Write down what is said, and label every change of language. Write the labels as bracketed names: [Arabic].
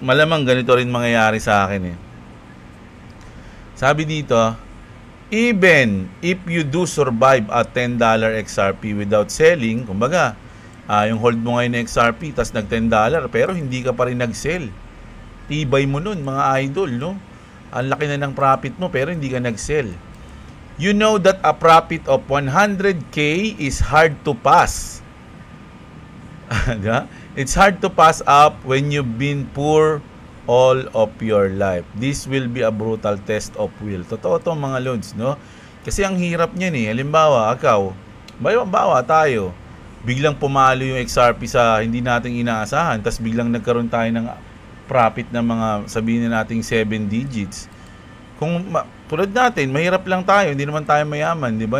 [Filipino] Malamang ganito rin mangyayari sa akin eh. Sabi dito, [English] even if you do survive at $10 XRP without selling, [Filipino] kumbaga, yung hold mo ngayon na XRP, tas nag $10, pero hindi ka pa rin nag-sell. Tibay mo nun, mga idol, no? Ang laki na ng profit mo, pero hindi ka nag-sell. [English] You know that a profit of 100K is hard to pass. It's hard to pass up when you've been poor all of your life. This will be a brutal test of will. [Filipino] Totoo to mga lods, no? Kasi ang hirap niyan eh. Halimbawa, bawa tayo, biglang pumalo yung XRP sa hindi nating inaasahan, tas biglang nagkaroon tayo ng profit ng mga sabihin na nating 7 digits. Kung tulad natin, mahirap lang tayo, hindi naman tayo mayaman, di ba?